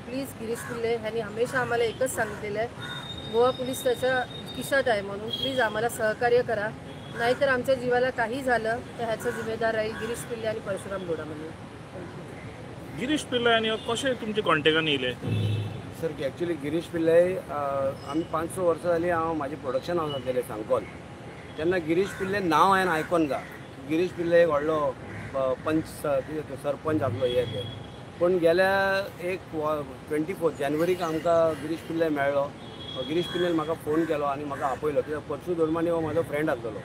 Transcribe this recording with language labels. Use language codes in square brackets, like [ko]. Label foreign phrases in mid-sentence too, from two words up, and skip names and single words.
[mr] प्लीज गिरीश पिल्ले ह्यांनी हमेशा आम्हाला एकच सांगितलेलं आहे, गोवा पोलीस त्याच्या खिशात आहे म्हणून प्लीज आम्हाला सहकार्य करा. नाहीतर आमच्या जीवाला काही झालं तर ह्याचा जिम्मेदार राहील गिरीश पिल्ले आणि परशुराम डोडामनी. [kok] गिरीश पिल्ले आणि कसे तुमचे कॉन्टॅक्टान येयले? [en] sir actually [kok] गिरीश पिल्ले आम्ही 500 वर्ष जाली हांव म्हाजें [en] production house [kok] घातलेलें सांगोल. तेन्ना गिरीश पिल्ले नांव हांवें आयकोन जा. गिरीश पिल्ले एक व्हडलो सरपंच आसलो हे ते. पूण गेल्या 24 जानेवारीक आमकां गिरीश पिल्ले मेळ्ळो. गिरीश पिल्लेन म्हाका फोन केलो आनी म्हाका आपयलो. कित्याक परशू दोडमानी हो म्हाजो फ्रेंड आसलेलो.